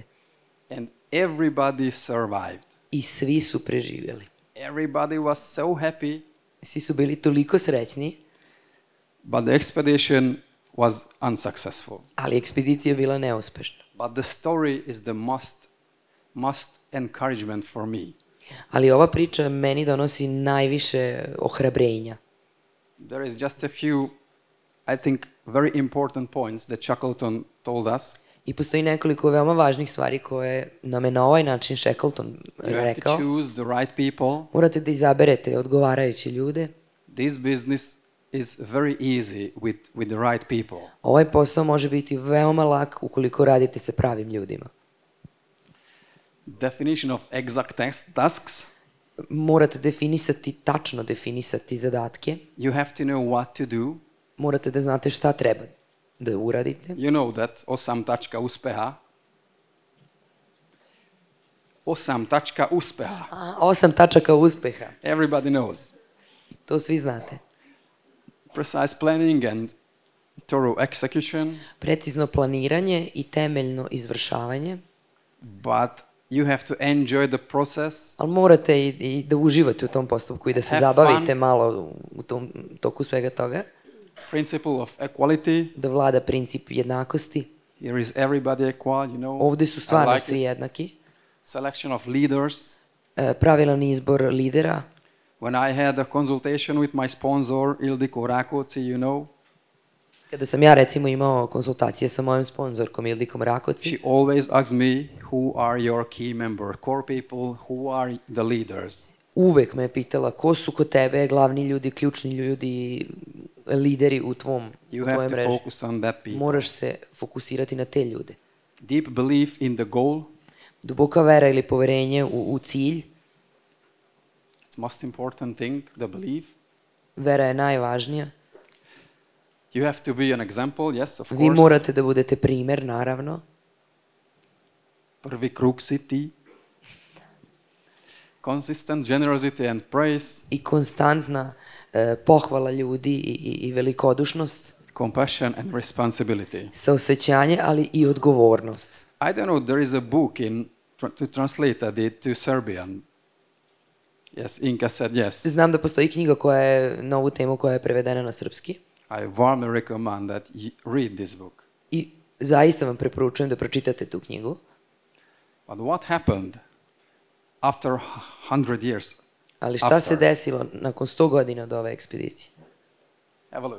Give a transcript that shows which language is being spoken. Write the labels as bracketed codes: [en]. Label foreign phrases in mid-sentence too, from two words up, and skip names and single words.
[en] And everybody survived. [sr] I svi su preživjeli. [en] Everybody was so happy, [sr] Svi su bili toliko srećni, [en] but the expedition was unsuccessful. [sr] ali ekspedicija je bila neuspešna. [en] But the story is the most encouragement for me. [sr] Ali ova priča meni donosi najviše ohrabrenja. [en] There is just a few, I think, very important points that Shackleton told us. [sr] I postoji nekoliko veoma važnih stvari koje nam je na ovaj način Shackleton [en] You have to [sr] rekao. [en] choose the right people. [sr] Morate da izaberete odgovarajuće ljude. [en] This business is very easy with the right people. [sr] Ovaj posao može biti veoma lak ukoliko radite sa pravim ljudima. [en] Definition of exact tasks. [sr] Morate tačno definisati zadatke. [en] You have to know what to do. [sr] Morate da znate šta treba da uradite. [en] You know that [sr] 8 tačka uspeha. 8 tačka uspeha. 8 tačaka uspeha. [en] Everybody knows. [sr] To svi znate. [en] Precise planning and thorough execution. [sr] Precizno planiranje i temeljno izvršavanje. [en] But you have to enjoy the process. [sr] Ali morate i da uživate u tom postupku i da se [en] Have [sr] zabavite [en] fun. [sr] malo u tom toku svega toga. [en] Principle of equality. [sr] Da vlada princip jednakosti. [en] Here is everybody equal, you know. [sr] Ovde su [en] I [sr] stvarno [en] like [sr] svi [en] it. [sr] jednaki. [en] Selection of leaders. [sr] Pravilan izbor lidera. [en] When I had a consultation with my sponsor, Ildiko Rakoci, you know, [sr] Kada sam ja recimo imao konsultacije sa mojim sponzorkom Ildikom Rakoci, [en] she always asks me, who are your key member, core people, who are the leaders? [sr] uvek me je pitala ko su kod tebe glavni ljudi, ključni ljudi, lideri u tvojoj [en] You have to [sr] mreži. [en] focus on that people. [sr] Moraš se fokusirati na te ljude. [en] Deep belief in the goal. [sr] Duboka vera ili poverenje u cilj. [en] It's most important thing, the belief. [sr] Vera je najvažnija. [en] You have to be an example, yes, of [sr] Vi [en] course. [sr] morate da budete primer, naravno. Prvi krug si ti. [en] Consistent generosity and praise. [sr] I konstantna pohvala ljudi i velikodušnost. [en] Compassion and responsibility. [sr] Saosećanje, ali i odgovornost. [en] I don't know, there is a book to translate it to Serbian. Yes, Inka said yes. [sr] Znam da postoji knjiga koja je na ovu temu koja je prevedena na srpski. [en] I warmly recommend that you read this book. [sr] I zaista vam preporučujem da pročitate tu knjigu. [en] But what happened after 100 years? [sr] Ali šta se [en] After. [sr] desilo nakon 100 godina od ove ekspedicije? [en] Have a look.